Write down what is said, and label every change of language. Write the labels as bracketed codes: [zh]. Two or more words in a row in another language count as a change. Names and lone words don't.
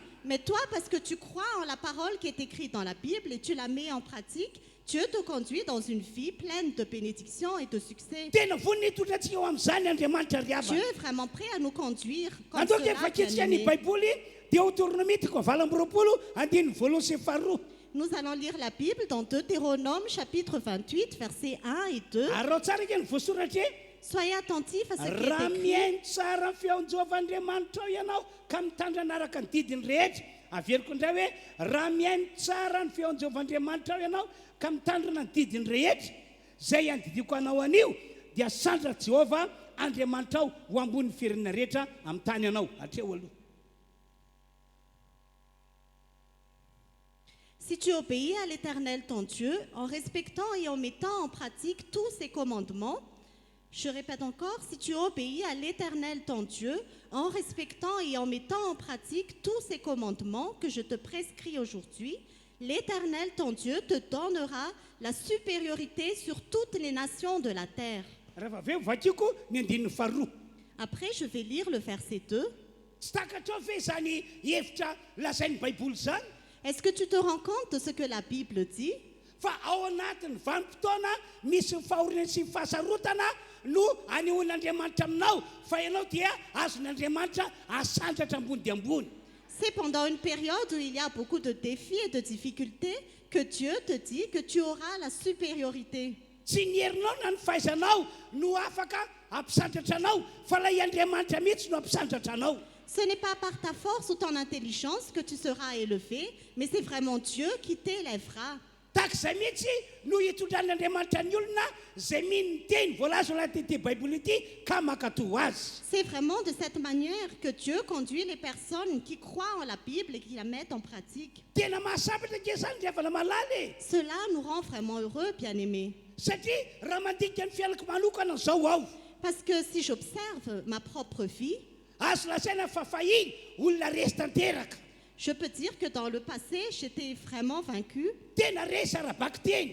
[fr] Mais toi, parce que tu crois en la parole qui est écrite dans la Bible et tu la mets en pratique, Dieu te conduit dans une vie pleine de bénédictions et de succès. [mg] Tena vonona hitondra antsika ho amin'izany Andriamanitra ry [fr] Dieu [mg] havana. [fr] est vraiment prêt à nous conduire comme [mg] Andao dia [fr] cela, [mg] fakitsika ny [fr] bien-aimés. [mg] Baiboly dia Deutéronomie 20:1-2. [fr] Nous allons lire la Bible dans Deutéronome chapitre 28, versets 1 et 2. [mg] Arao tsara ke ny voasoratra e. [fr] Soyez attentifs à ce qui [mg] Raha [fr] est écrit. [mg] miaino tsara ny feon'Jehovahandriamanitra ao ianao ka mitandrina araka ny didiny rehetra. Averiko indray hoe raha miaino tsara ny feon'Jehovahandriamanitra ao ianao ka mitandrina ny didiny rehetra zay andidiko anao anio dia sandra Jehova Andriamanitra ao ho ambony firenena rehetra amin'ny tany anao. Hatreo aloha. [fr] Si tu obéis à l'Éternel ton Dieu en respectant et en mettant en pratique tous ses commandements, je répète encore, si tu obéis à l'Éternel ton Dieu en respectant et en mettant en pratique tous ses commandements que je te prescris aujourd'hui, l'Éternel ton Dieu te donnera la supériorité sur toutes les nations de la terre. [mg] Rehefa avy eo vakiko ny andininy faharoa. [fr] Après, je vais lire le verset 2. [mg] Tsy takatra ve zany hevitra lazain'ny Baiboly zany? [fr] Est-ce que tu te rends compte de ce que la Bible dit? [mg] Fa ao anatin'ny vanim-potoana misy ny fahoriana sy ny fahasarotana no anehoan'Andriamanitra aminao fa ianao dia azon'Andriamanitra asandratra ambony dia ambony. [fr] C'est pendant une période où il y a beaucoup de défis et de difficultés que Dieu te dit que tu auras la supériorité. [mg] Tsy ny herinao na ny fahaizanao no afaka ampisandratra anao fa lay Andriamanitra mihitsy no ampisandratra anao. [fr] Ce n'est pas par ta force ou ton intelligence que tu seras élevé, mais c'est vraiment Dieu qui t'élèvera. [mg] Tak'izay mihitsy no hitondran'Andriamanitra ny olona zay mino ny teny voalaza ao anatin'ity Baiboly ity ka mankatoho azy. [fr] C'est vraiment de cette manière que Dieu conduit les personnes qui croient en la Bible et qui la mettent en pratique. [mg] Tena mahasambatra ke zany ry havana malala. [fr] Cela nous rend vraiment heureux, bien-aimés. [mg] Satria raha mandinika ny fiainako manokana zao aho [fr] Parce que si j'observe ma propre vie, [mg] azo lasaina fa fahiny olona resy tanteraka [fr] Je peux dire que dans le passé, j'étais vraiment vaincue. [mg] tena resy arabaky teny